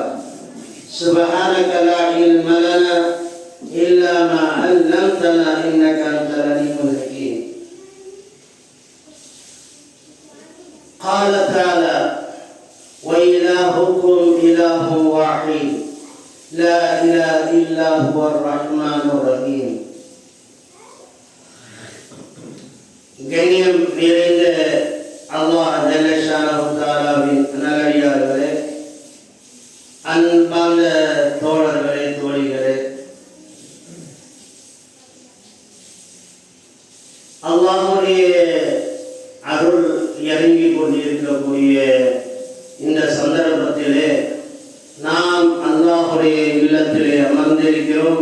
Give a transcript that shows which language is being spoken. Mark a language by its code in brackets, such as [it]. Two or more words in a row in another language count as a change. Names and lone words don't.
[ar] سبحانك لا علم لنا إلا ما علمتنا إنك أنت العليم الحكيم. قال تعالى: وإلهكم إله واحد لا إله إلا هو الرحمن الرحيم. [ta] கண்ணியம் நிறைந்த [ar] الله جل شأنه تعالى [ta] நல்லடியார்களே, அன்பார்ந்த தோழர்களே, தோழிகளே, அல்லாஹ்வுடைய அருள் இறங்கி கொண்டிருக்கக்கூடிய இந்த சந்தர்ப்பத்திலே நாம் அல்லாஹ்வுடைய இல்லத்திலே அமர்ந்திருக்கிறோம்.